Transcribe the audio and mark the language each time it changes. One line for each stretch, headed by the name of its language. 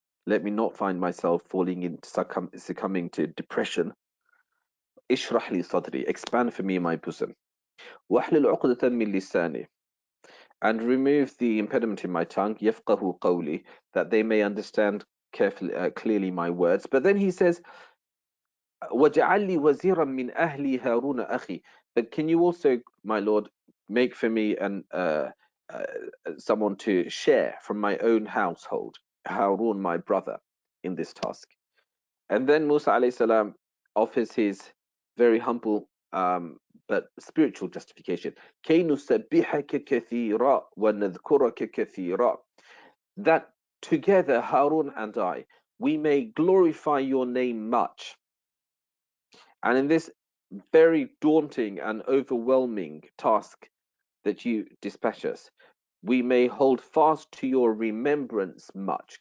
English: Let me not find myself falling into succumbing to depression.
Arabic: Ishrah li sadri,
English: expand for me my bosom.
Arabic: Wahlul uqdatan min lisani,
English: and remove the impediment in my tongue,
Arabic: yafqahu qawli,
English: that they may understand carefully, clearly my words. But then he says,
Arabic: وَجَعَلْ لِي وَزِيرًا مِنْ أَهْلِي هَارُونَ أَخِي.
English: But can you also, my Lord, make for me uh, someone to share from my own household, Harun, my brother, in this task? And then Musa alayhi salam offers his very humble but spiritual justification.
Arabic: كَيْ نُسَبِّحَكَ كَثِيرًا وَنَذْكُرَكَ كَثِيرًا.
English: That together, Harun and I, we may glorify your name much. And in this very daunting and overwhelming task that you dispatch us, we may hold fast to your remembrance much.